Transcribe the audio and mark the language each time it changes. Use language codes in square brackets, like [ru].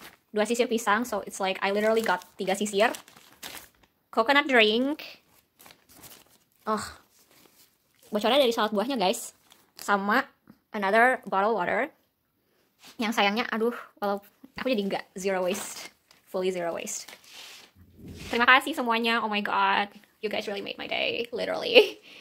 [id] 2 sisir pisang, [en] so it's like I literally got 3 sisir. Coconut drink. [id] Oh, bocornya dari salad buahnya guys. Sama [en] another bottle water. [id] Yang sayangnya aduh, walau aku jadi nggak zero waste, fully zero waste. Terima kasih semuanya, [en] oh my god, you guys really made my day, literally.